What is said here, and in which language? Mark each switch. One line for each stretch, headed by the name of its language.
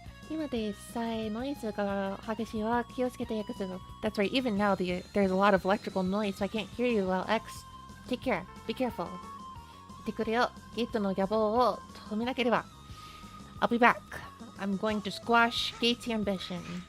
Japanese: 今でさえノイズが激しいわ。気をつけて X.
English: That's right, even now there's a lot of electrical noise, so I can't hear you well, X. Take care. Be careful.
Japanese: 言ってくれよ。ゲートの野望を止めなければ。
English: I'll be back. I'm going to squash Gates' ambition.